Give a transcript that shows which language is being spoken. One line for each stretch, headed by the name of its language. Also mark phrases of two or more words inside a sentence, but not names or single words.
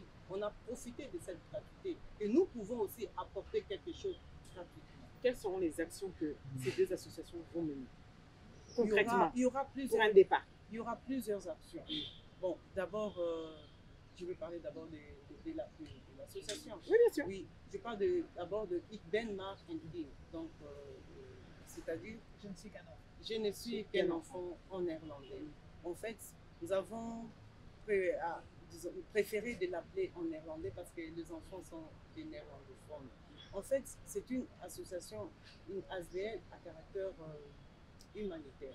French: On a profité de cette gratuité. Et nous pouvons aussi apporter quelque chose gratuitement. Quelles seront les actions que ces deux associations vont mener concrètement Il y aura plusieurs, pour un départ? Il y aura plusieurs actions. Bon, d'abord, je vais parler d'abord de l'association. Oui, bien sûr. Oui, je parle d'abord de Ik ben maar een kind. Donc, c'est-à-dire, Je ne suis qu'un enfant. je ne suis qu'un enfant en néerlandais. En fait, nous avons préféré de l'appeler en néerlandais parce que les enfants sont des néerlandophones. En fait, c'est une association, une ASBL à caractère humanitaire.